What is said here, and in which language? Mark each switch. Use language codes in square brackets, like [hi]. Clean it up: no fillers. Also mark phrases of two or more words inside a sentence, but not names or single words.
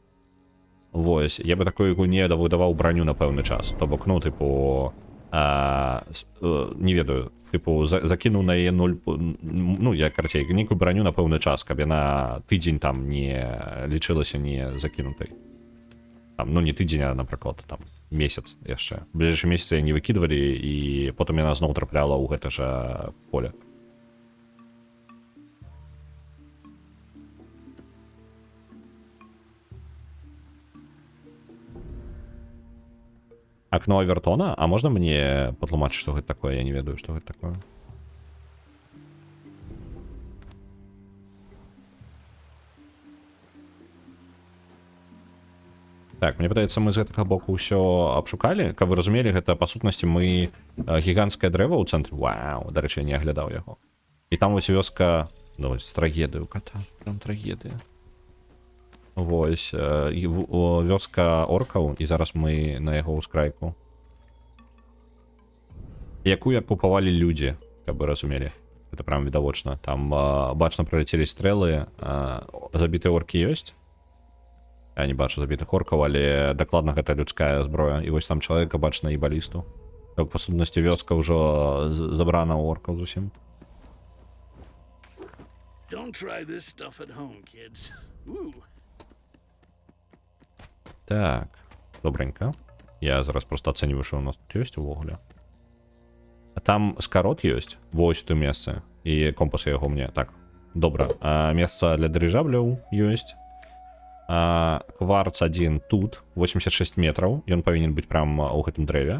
[be] Вось, я бы такой гульне выдаваў браню на пэўны час, то бок, ну, тыпу, не ведаю, тыпу, закінуў на яе 0, ну, я, карацей, нейкую браню на пэўны час, каб яна тыдзень там не лічылася не закінутай. Там, ну, не тыдзень, а, напрыклад, там, месяц яшчэ. Бліжэйшы месяц яе не выкідвалі, і потым яна зноў трапляла ў гэта жа поле. [ru] Окно Авертона? А можно мне потлумачить, что это такое? [be] Я не ведаю, [ru] что это такое. [be] Так, мне падаецца, мы з гэтага боку ўсё абшукалі. Каб вы разумелі, гэта, па сутнасці, мы гіганцкае дрэва ў цэнтры. Вау, дарэчы, я не аглядаў яго. І там вось вёска, ну, вось, трагедыю кота. Прям трагедыя. Вось, вёска оркаў, і зараз мы на яго ўскрайку. Якую акупавалі людзі, каб вы разумелі. Гэта прям відавочна. Там бачна праляцелі стрэлы, забітыя оркі ёсць. Я не бачу забітых оркаў, але дакладна гэта людская зброя. І вось там чалавека бачна і балісту. Так, па сутнасці, вёска ўжо забрана ў оркаў зусім. [en] Don't try this stuff at home, kids. Ooh. [be] Так, добренько. Я зараз просто ацэньваю, што у нас тут ёсць увогуле. А там скарот ёсць, вось тут месца, і компас яго мне. Так, добра. Месца для дырыжабляў ёсць. Кварц адзін тут, 86 метраў, ён павінен быць прямо ў гэтым дрэве.